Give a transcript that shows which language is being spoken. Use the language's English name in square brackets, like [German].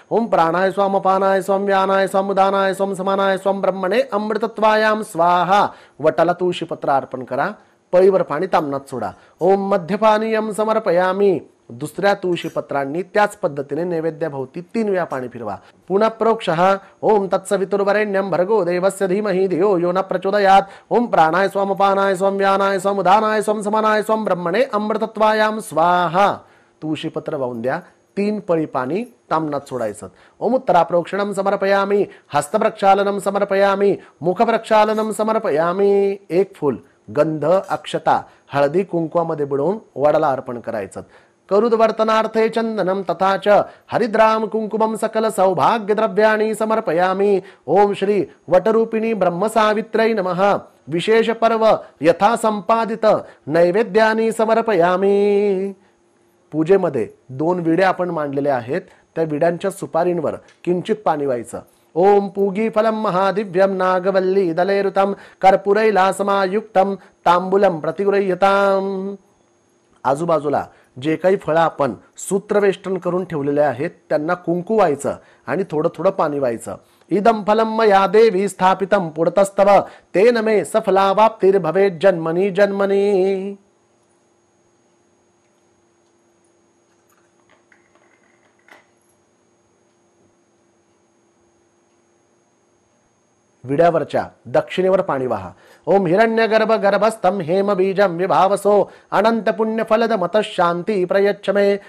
[Sanskrit] ओम प्राणाय स्वम अपानाय स्वम व्यानाय स्वम उदानाय स्वम समानाय स्वम ब्रह्मणे अमृतत्वायां स्वाहा। [Marathi] वटाला तुळशी पत्र अर्पण करा। पळीवर पाणी तामनात सोडा। [Sanskrit] ओम मध्यपानीयं समर्पयामि। [Marathi] दुसऱ्या तुळशी पत्रांनी त्याच पद्धतीने नैवेद्याभोवती 3 वेळा पाणी फिरवा। [Sanskrit] पुनः प्रोक्षः ओम तत्सवितुर्वरेण्यं भर्गो देवस्य धीमहि धियो यो न प्रचोदयात्। ओम प्राणाय स्वम अपानाय स्वम व्यानाय स्वम उदानाय स्वम समानाय स्वम ब्रह्मणे अमृतत्वायां स्वाहा। [Marathi] तुळशी पत्र वाहून द्या। 3 पळी पाणी तामनात सोडायचं। [Sanskrit] ओम उत्तरा प्रोक्षणं समर्पयामि हस्तप्रक्षालनं समर्पयामि मुखप्रक्षालनं समर्पयामि। [Marathi] 1 फूल गंध अक्षता हळदी कुंकवामध्ये बुडवून वडाला अर्पण करायचं। [Sanskrit] करुद्वर्तनार्थे चंदनं तथा च हरिद्राम कुंकुमं सकल सौभाग्य द्रव्याणि समर्पयामि। ओम श्री वटरूपिणी ब्रह्मसावित्रै नमः विशेष पर्व यथा संपादित नैवेद्यानि समर्पयामि। [Marathi] पूजेमध्ये 2 विडे आपण मांडलेले आहेत। त्या विड्यांच्या सुपारींवर किंचित पाणी व्हायचं। [Sanskrit] ओम पूगी फलं महादिव्यं नागवल्ली दलेरुतं कर्पूरैलासमायुक्तं तांबूलं प्रतिगृह्यताम्। [Marathi] आजूबाजूला जे काही फळं आपण सूत्रवेष्टन करून ठेवलेले आहेत त्यांना कुंकू व्हायचं आणि थोडं थोडं पाणी व्हायचं। [Sanskrit] इदं फलं मया देवी स्थापितं पुरतस्तव तेन मे सफलावाप्तिर्भवेत् जन्मनि जन्मनि। [Marathi] विड्यावरच्या दक्षिणेवर पाणी वाहा। [Sanskrit] ओम हिरण्यगर्भ गर्भस्थं हेम बीजं विभावसो अनंत पुण्य फलद मत शांती प्रयच्छ मे।